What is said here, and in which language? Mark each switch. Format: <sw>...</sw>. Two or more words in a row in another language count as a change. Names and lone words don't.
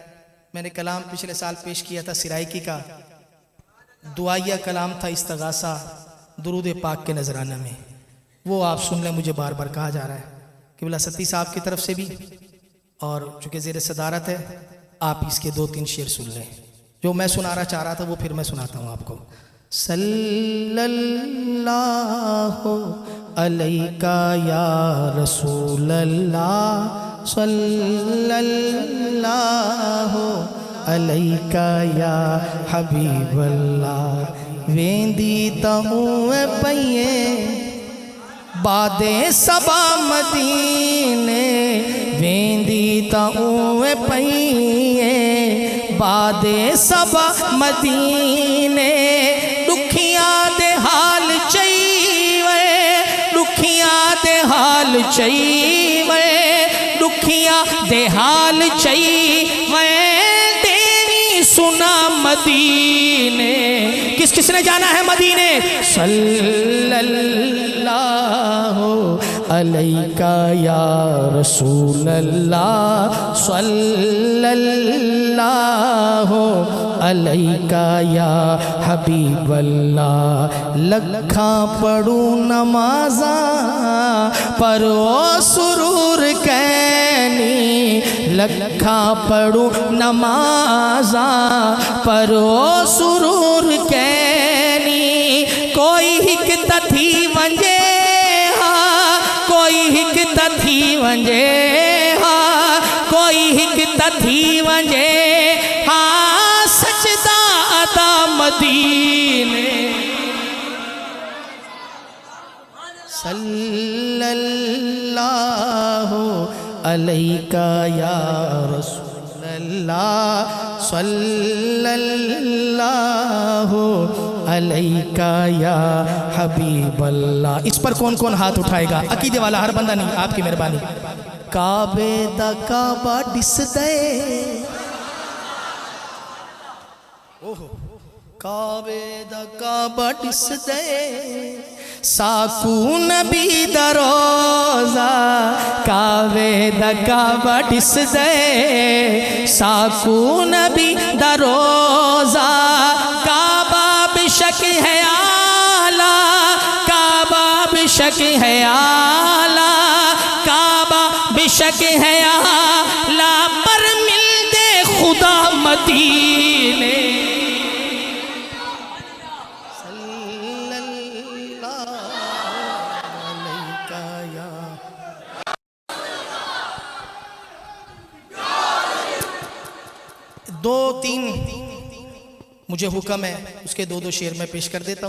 <ur>میں نے کلام پچھلے سال پیش کیا تھا سرائیکی کا، دعائیہ کلام تھا استغاثہ درود پاک کے نذرانہ میں، وہ آپ سن لیں. مجھے بار بار کہا جا رہا ہے کہ بلا ستی صاحب کی طرف سے بھی، اور چونکہ زیر صدارت ہے آپ اسکے 2-3 شعر سن لیں. جو میں سنانا چاہ رہا تھا وہ پھر میں سناتا ہوں آپکو.</ur> <ar>صلى الله عليك يا رسول الله، صلى الله عليك يا حبيب الله.</ar> <skr>ویندی تئوں پئیے باد صبا مدینے، ویندی تئوں پئیے باد صبا مدینے. دکھیاں دے حال چاہیے، دکھیاں دے حال چاہیے، دکھیاں دے حال چاہیے. تیری سنا مدینے، کس کسنے جانا ہے مدینے.</skr> <ar>صلى الله عليك يا رسول الله، صلى الله عليك يا حبيب الله.</ar> <skr>لکھا پڑھوں نمازا پر او سرور کینی، لکھا پڑھوں نمازا پر او سرور کینی. کوئی ہک تھی ونجے ہا، کوئی ہک تھی ونجے ہا، کوئی ہک تھی ونجے ہا. سجدہ ادا مدینے,</skr> <ar>صلى الله عليك يا رسول الله، صلى الله عليك يا حبيب الله.</ar> <ur>اس پر کون کون ہاتھ اٹھائے گا? عقیدے والا ہر بندہ نہیں، آپکی مہربانی.</ur> <skr>کعبے دا کعبہ دسدے، اوہو کعبے دا کعبہ دسدے، ساکوں نبی دا روضہ. کعبے دا کعبہ دسدے، ساکوں نبی دا روضہ. کعبہ بیشک ہے اعلیٰ، کعبہ بیشک ہے اعلیٰ، کعبہ بیشک ہے اعلیٰ.</skr> <ur>پر ملتے خدا مدینے، دو تین مجھے حکم ہے، اسکے 2-2 شعر میں پیش کر دیتا ہوں.</ur>